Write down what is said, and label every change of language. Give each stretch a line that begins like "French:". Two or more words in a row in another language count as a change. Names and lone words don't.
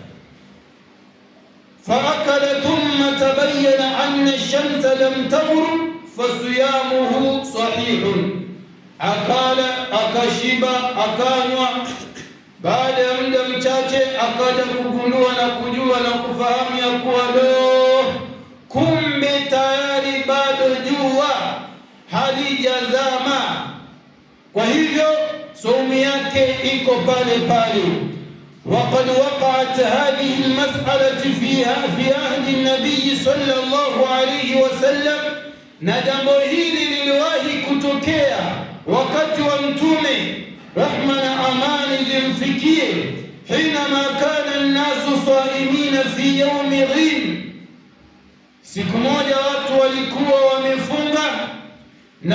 Arabic: فأكل ثم تبين أن الشمس لم تغرب فصيامه صحيح,
Swahili: akala akashiba akanywa, baada ya muda mchache akaja kugundua na kujua na kufahamu ya kuwa kumbe tayari bado jua halijazama, kwa hivyo saumu yake iko pale pale.
Arabic: وقد وقعت هذه المسألة في عهد النبي صلى الله عليه وسلم،
Swahili: na jambo hili liliwahi kutokea wakati wa Mtume, rahma na amani zimfikie,
Arabic: حينما كان الناس صائمين في يوم غيم,
Swahili: siku moja watu walikuwa wamefunga na